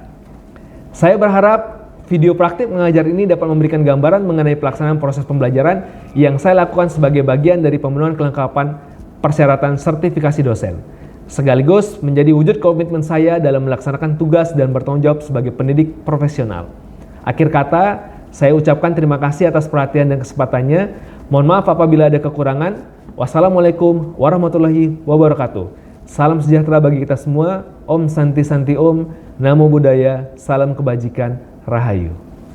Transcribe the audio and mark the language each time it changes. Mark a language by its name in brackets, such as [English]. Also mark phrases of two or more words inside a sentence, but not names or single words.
[Indonesian] Saya berharap video praktik mengajar ini dapat memberikan gambaran mengenai pelaksanaan proses pembelajaran yang saya lakukan sebagai bagian dari pemenuhan kelengkapan persyaratan sertifikasi dosen, sekaligus menjadi wujud komitmen saya dalam melaksanakan tugas dan bertanggung jawab sebagai pendidik profesional. Akhir kata, saya ucapkan terima kasih atas perhatian dan kesempatannya. Mohon maaf apabila ada kekurangan. [Arabic] والسلام عليكم ورحمة الله وبركاته. [Indonesian] Salam sejahtera bagi kita semua. [Sanskrit] ॐ शान्ति शान्ति ॐ. [Pali] Namo Buddhaya. [Indonesian] Salam kebajikan. Rahayu.